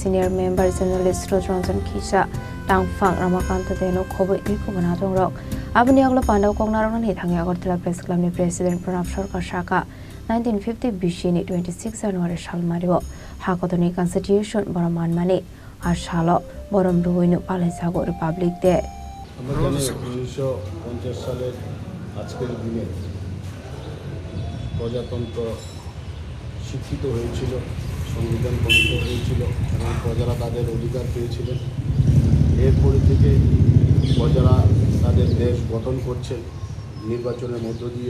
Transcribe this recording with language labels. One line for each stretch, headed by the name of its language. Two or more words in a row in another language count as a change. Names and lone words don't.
English: senior member journalist
Kok Borok: Srot Ranjan Khisa Tangfang Ramakanta Deno Khobo Eko Bana Dongrok Abni Agla Pandau Kongnarong ni Thangi Agartala Press Club ni President Pranav Sarkar Shaka 1950 Bishini 26 January Sal Maribo Hakotorni Constitution Baraman Mani Salo Borom Rwgwi Palaijakha Republic de
Bangla: আমরা জানি 1950 সালের আজকের দিনে প্রজাতন্ত্র শিক্ষিত হয়েছিল, সংবিধান প্রণীত হয়েছিল এবং প্রজারা তাদের অধিকার পেয়েছিলেন। এরপরে থেকে প্রজারা তাদের দেশ গঠন করছেন নির্বাচনের মধ্য দিয়ে।